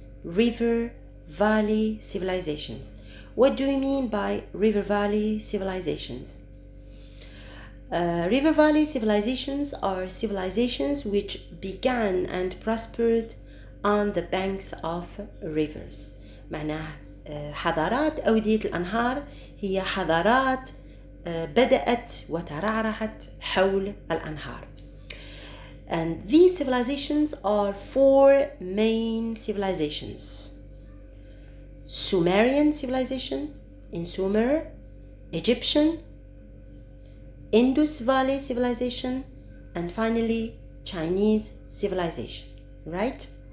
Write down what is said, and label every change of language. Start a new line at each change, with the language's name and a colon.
English: River valley civilizations. What do we mean by river valley civilizations? River valley civilizations are civilizations which began and prospered on the banks of rivers.
Arabic: معناها حضارات أودية الأنهار هي حضارات بدأت وترعرعت حول الأنهار.
English: And these civilizations are four main civilizations. Sumerian civilization in Sumer, Egyptian, Indus Valley civilization, and finally Chinese civilization, right?